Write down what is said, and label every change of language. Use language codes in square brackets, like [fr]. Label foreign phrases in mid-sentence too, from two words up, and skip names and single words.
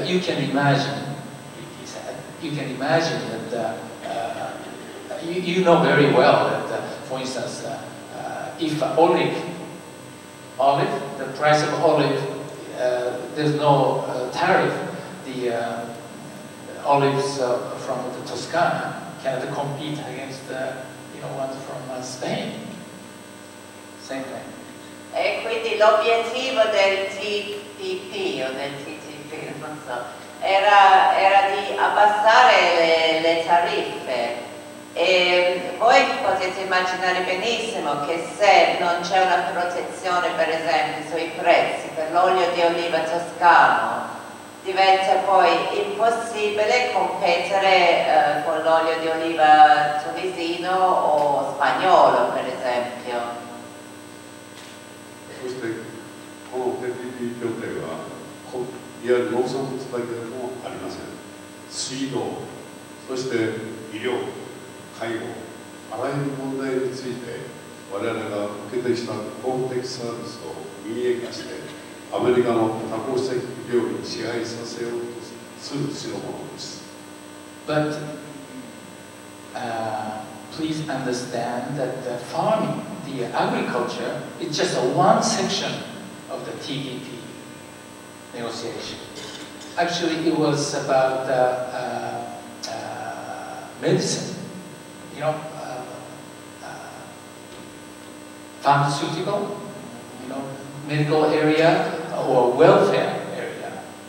[en] You can imagine, he said, you can imagine that you know very well that, for instance, if olive, the price of olive, there's no tariff. The olives from the Toscana cannot compete against ones from Spain. Same thing. [it] E quindi l'obiettivo del TPP o del TTP, non so, era di abbassare le tariffe. E voi potete immaginare benissimo che se non c'è una protezione, per esempio, sui prezzi per l'olio di oliva toscano, diventa poi impossibile competere con l'olio di oliva tunisino o spagnolo, per esempio. [ja] そしてこの TPP 協定はいわゆる農産物だけでもありません。水道、そして医療、介護、あらゆる問題について我々が受けてきた公的サービスを民営化してアメリカの多国籍企業に支配させようとする代物です。 [en] But please understand that the farming, the agriculture, is just one section of the TPP negotiation. Actually, it was about medicine, pharmaceutical, medical area or welfare area.